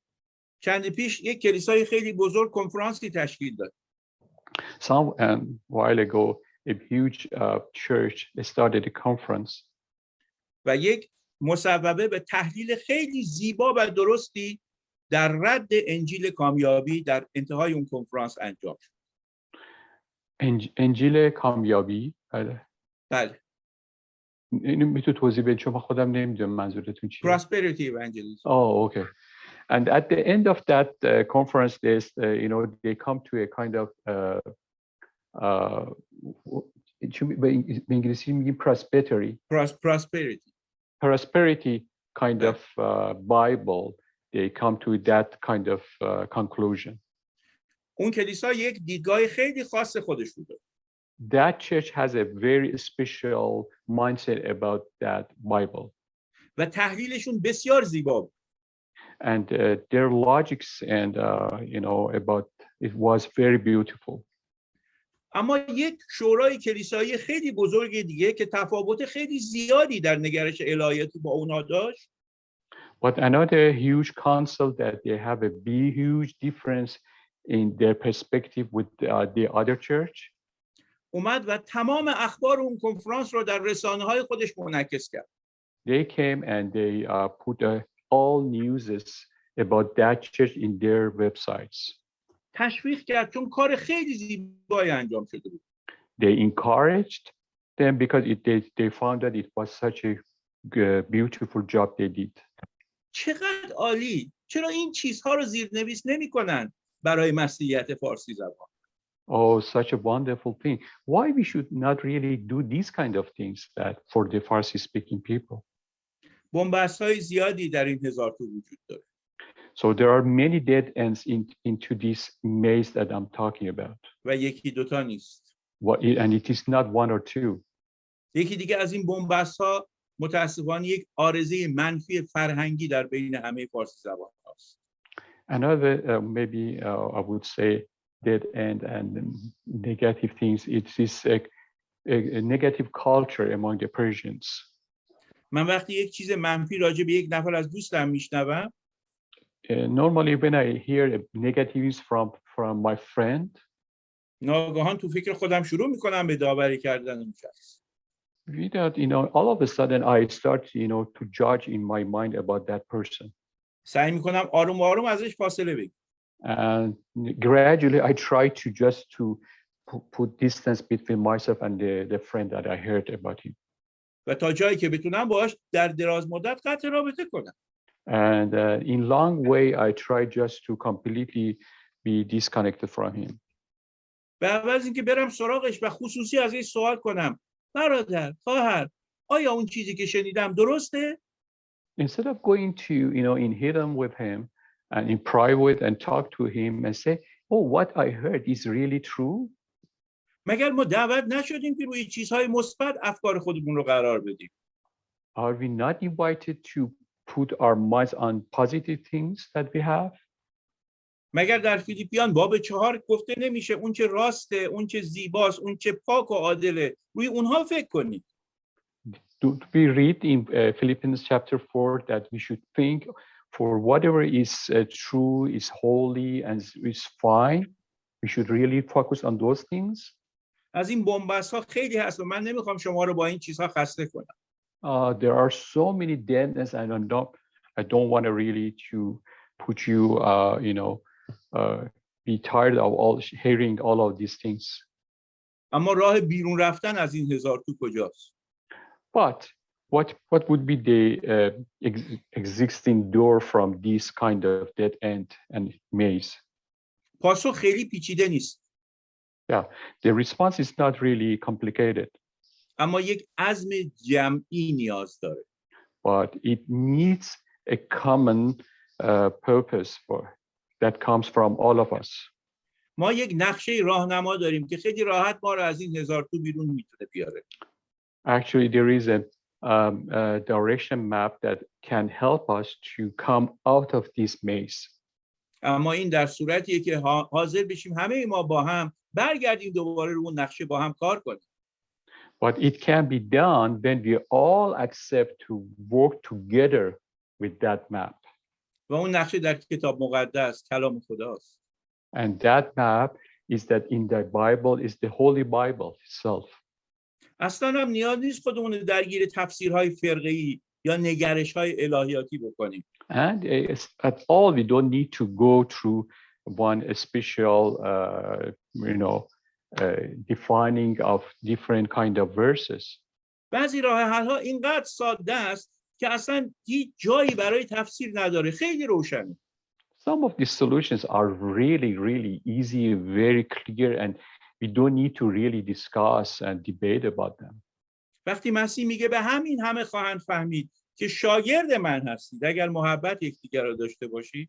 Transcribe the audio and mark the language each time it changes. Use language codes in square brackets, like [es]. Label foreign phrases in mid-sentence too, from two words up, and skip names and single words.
[fa] چند پیش یک کلیسای خیلی بزرگ کنفرانسی تشکیل داد. [en] Some while ago a huge church started a conference. [fa] و یک مصوبه به تحلیل خیلی زیبا و درستی در رد انجیل کامیابی در انتهای اون کنفرانس انجام شد. انجیل کامیابی؟ بله. اینو میتونی توضیح بدید چون من خودم نمیدونم منظورتون چیه. [en] Prosperity evangelism. Oh, okay. And at the end of that conference, they come to a kind of [fa] به انگلیسی میگیم [en] prosperity kind of Bible. They come to that kind of conclusion. [fa] اون کلیسا یک دیدگاه خیلی خاص خودش بوده. [en] That church has a very special mindset about that Bible. [fa] و تحلیلشون بسیار زیبا بود. [en] And their logics and about it was very beautiful. [fa] اما یک شورای کلیسایی خیلی بزرگ دیگه که تفاوت خیلی زیادی در نگرش الهیاتی با اونا داشت. [en] But another huge council that they have a huge difference in their perspective with the other church. [fa] اومد و تمام اخبار اون کنفرانس رو در رسانه‌های خودش منعکس کرد. [en] They came and they put all news about that church in their websites. [fa] تشویق کرد چون کار خیلی زیبایی انجام شده بود. [en] They encouraged them because they found that it was such a beautiful job they did. [fa] چقدر عالی! چرا این چیزها رو زیرنویس نمی‌کنن برای مسیحیت فارسی زبان؟ [en] Oh, such a wonderful thing. Why we should not really do these kind of things that for the Farsi speaking people? [fa] بن‌بست‌های زیادی در این هزارتو وجود داره. [en] So there are many dead ends into this maze that I'm talking about. [fa] و یکی دوتا نیست. [en] And it is not one or two. [fa] یکی دیگه از این بن‌بست‌ها متأسفانه یک عارضه منفی فرهنگی در بین همه فارسی زبان هاست. [en] Another maybe I would say dead end and negative things. It is a negative culture among the Persians. [fa] من وقتی یک چیز منفی راجع به یک نفر از دوستم میشنوم [en] Normally when I hear negatives from my friend, [fa] ناگهان تو فکر خودم شروع میکنم به داوری کردن اون شخص. [en] without all of a sudden I start to judge in my mind about that person. [fa] سعی میکنم آروم آروم ازش فاصله بگیرم. [en] And gradually I try to just to put distance between myself and the friend that I heard about him. [fa] و تا جایی که بتونم باهاش در دراز مدت قطع رابطه کنم. [en] And in long way I try just to completely be disconnected from him. [fa] به عوض اینکه برم سراغش و خصوصی ازش سوال کنم برادر، خواهر، آیا اون چیزی که شنیدم درسته؟ [en] Instead of going to in hidden with him and in private and talk to him and say, oh, what I heard is really true. [fa] مگر ما دعوت نشدیم که روی چیزهای مثبت افکار خودمون رو قرار بدیم؟ [en] Are we not invited to put our minds on positive things that we have? [fa] مگر در فیلیپیان باب 4 گفته نمیشه اون چه راسته، اون چه زیباست، اون چه پاک و عادله، روی اونها فکر کنید. [en] Do we read in Philippians chapter 4 that we should think for whatever is true, is holy, and is fine? We should really focus on those things. [fa] از این بن‌بست‌ها خیلی هست و من نمیخوام شما رو با این چیزها خسته کنم. [en] There are so many deadness, and I don't want to really to put you, be tired of hearing all of these things. [fa] اما راه بیرون رفتن از این هزارتو کجاست؟ [en] But what would be the existing door from this kind of dead end and maze? [fa] پاسخ خیلی پیچیده نیست. [en] Yeah, the response is not really complicated. [fa] اما یک عزم جمعی نیاز داره. [en] But it needs a common purpose that comes from all of us. [fa] ما یک نقشه راهنما داریم که خیلی راحت ما رو از این هزارتو بیرون میتونه بیاره. [en] Actually, there is a direction map that can help us to come out of this maze. [fa] اما این در صورتیه که حاضر بشیم همه ما با هم برگردیم دوباره رو اون نقشه با هم کار کنیم. [en] But it can be done when we all accept to work together with that map. [fa] و اون نقشه در کتاب مقدس کلام خداست. [en] And that map is that in the Bible is the Holy Bible itself. [fa] اصلا هم نیاز نیست خودمون رو درگیر تفسیرهای فرقه‌ای یا نگرش‌های الهیاتی بکنیم. [en] And at all, we don't need to go through one special, defining of different kind of verses. [fa] بعضی راه حل‌ها اینقدر ساده است که اصلا هیچ جایی برای تفسیر نداره. خیلی روشنه. [en] Some of these solutions are really, really easy, very clear, and we don't need to really discuss and debate about them. [fa] وقتی مسیح میگه به همین همه خواهند فهمید که شاگرد من هستید اگر محبت یکدیگر را داشته باشید.